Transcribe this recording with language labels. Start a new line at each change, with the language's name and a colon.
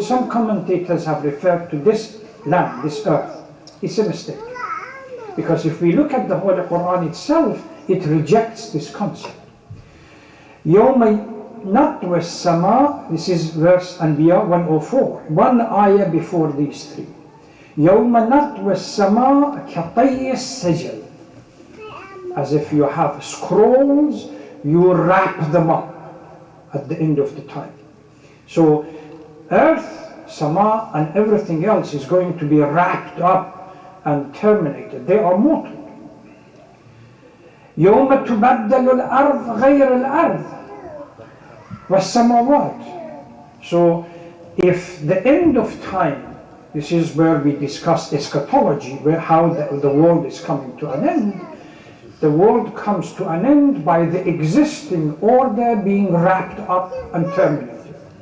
English: Some commentators have referred to this land, this earth. It's a mistake. Because if we look at the Holy Quran itself, it rejects this concept.
Arabic: يَوْمَ نَطْوِ السَّمَاء,
English: this is verse Anbiya 104, one ayah before these 3.
Arabic: يَوْمَ نَطْوِ السَّمَاء كَطَيِّ السَّجَلِ.
English: As if you have scrolls, you wrap them up at the end of the time. So earth, sama, and everything else is going to be wrapped up and terminated. They are mortal.
Arabic: يوم تبدل الأرض غير الأرض والسماوات.
English: So if the end of time, this is where we discuss eschatology, how the world is coming to an end. The world comes to an end by the existing order being wrapped up and terminated.